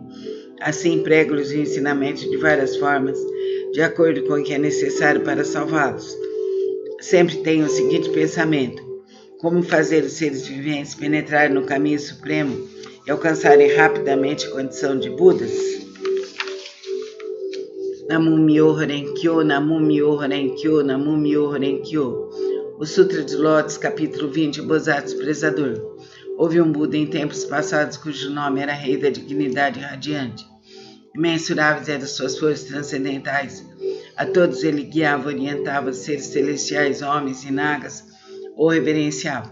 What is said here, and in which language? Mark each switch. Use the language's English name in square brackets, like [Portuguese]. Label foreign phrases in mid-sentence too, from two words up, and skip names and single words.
[Portuguese] Assim prego-lhes o ensinamento de várias formas, de acordo com o que é necessário para salvá-los. Sempre tenho o seguinte pensamento: como fazer os seres viventes penetrarem no caminho supremo e alcançarem rapidamente a condição de Budas? [Japanese] 南無妙法蓮華経, 南無妙法蓮華経, 南無妙法蓮華経. [Portuguese] O Sutra de Lótus, capítulo 20, Bodhisattva Prezador. Houve um Buda em tempos passados cujo nome era Rei da Dignidade Radiante. Imensuráveis eram suas forças transcendentais. A todos ele guiava, orientava, seres celestiais, homens e nagas, ou reverenciava.